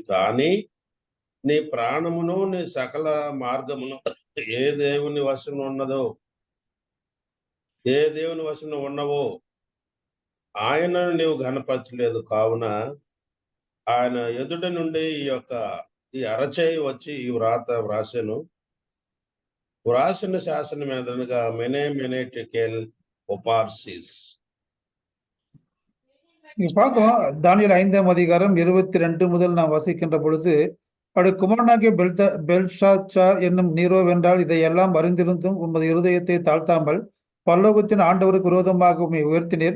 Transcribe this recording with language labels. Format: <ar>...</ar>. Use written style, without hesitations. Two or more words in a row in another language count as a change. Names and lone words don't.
<te>కానీ నీ ప్రాణమును నీ సకల మార్గమును ఏ దేవుని వశం ఉన్నదో ఏ దేవుని వశం ఉన్నవో ఆయనను నీవు ఘనపరచలేదు. కావున ఆయన ఎదుట నుండి ఈ అరచేయి వచ్చి ఈ వ్రాసిన శాసనం ఎదురుగా మెనే టెకెల్ ఒపార్సిస్.</te> <ta>இங்க பார்க்கிறோம், தானியேல் 5ஆம் அதிகாரம் 22 முதல் நாம் வாசிக்கின்ற பொழுது, அவருடைய குமாரனாகிய பெல்ஷாத்சார் என்னும் நீரோ வென்றால் இதையெல்லாம் அறிந்திருந்தும் உமது இருதயத்தை தாழ்த்தாமல் பரலோகத்தின் ஆண்டவருக்கு விரோதமாக உம்மை உயர்த்தினீர்.</ta>